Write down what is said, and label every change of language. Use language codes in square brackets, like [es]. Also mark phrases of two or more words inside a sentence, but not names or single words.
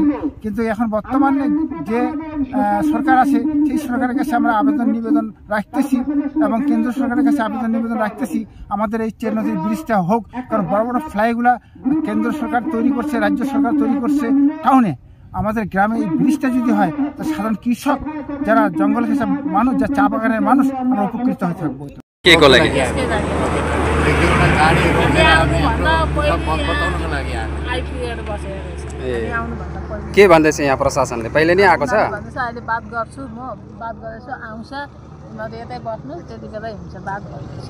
[bn] কিন্তু এখন বর্তমানে যে সরকার আছে সেই সরকারের কাছে আমরা নিবেদন রাখতেছি এবং কেন্দ্র সরকারের কাছে নিবেদন রাখতেছি আমাদের এই চেল নদীর ব্রিজটা হোক। কারণ বড় বড় ফ্লাইগুলা কেন্দ্র সরকার তৈরি করছে, রাজ্য সরকার তৈরি করছে টাউনে। আমাদের গ্রামে এই ব্রিজটা যদি হয় তো সাধারণ কৃষক, যারা জঙ্গল ঘেঁষা মানুষ, যা চা বাগানের মানুষ, আমরা উপকৃত হয়ে থাকবো। [ne] के को लागि के भन्दैछ यहाँ प्रशासनले? पहिले नै आएको छ? अहिले बात गर्छु, म बात गर्दैछु, आउँछ उनीहरू यतै बस्नु, त्यति बेलै हुन्छ, बात गर्दैछ।